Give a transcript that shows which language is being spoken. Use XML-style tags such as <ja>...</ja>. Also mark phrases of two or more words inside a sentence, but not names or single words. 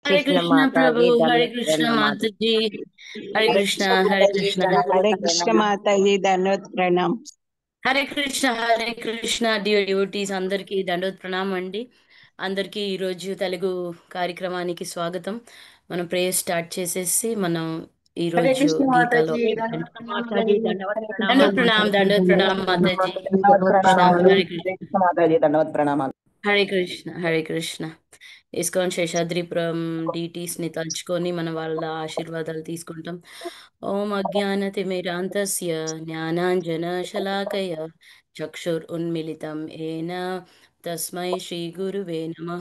<hi>हरे कृष्ण कृष्ण माता प्रभु, जी, हरे दंडवत कृष्ण प्रणाम। माता जी। हरे हरे कृष्ण, कृष्ण हरे माता जी, कृष्ण। दंडवत हरे कृष्ण प्रणाम। माता जी धन्यवाद प्रणाम।</hi> <te>హరే కృష్ణ</te> <en>dear devotees</en> <te>అందరికీ దండోత్ ప్రణామం అండి. అందరికీ ఈరోజు తెలుగు కార్యక్రమానికి స్వాగతం. మనం</te> <en>prayer start</en> <te>చేసేసి మనం</te> <hi>हरे</hi> <te>ఈరోజు</te> <hi>कृष्ण माता</hi> <te>గీతాలో</te> <hi>जी हरे धन्यवाद कृष्ण प्रणाम माता जी, माताजी। दंडवत हरे कृष्ण प्रणाम। माता जी</hi> <te>దండోత్</te> <hi>धन्यवाद</hi> <te>ప్రణాం మాతాజీ.</te> <hi>प्रणाम</hi> <te>హరే</te> <hi>हरे</hi> <te>కృష్ణ,</te> <hi>कृष्ण माता जी धन्यवाद प्रणाम।</hi> <te>హరే కృష్ణ, హరే కృష్ణ. ఇస్కాన్ శేషాద్రిపురం డీటీస్ ని తలుచుకొని మన వాళ్ళ ఆశీర్వాదాలు తీసుకుంటాం.</te> <sa>ఓం అజ్ఞానతిమిరాంతస్య జ్ఞానాంజన శలాకయ చక్షుర్ ఉన్మిళితం ఏన తస్మై శ్రీ గురువే నమః.</sa>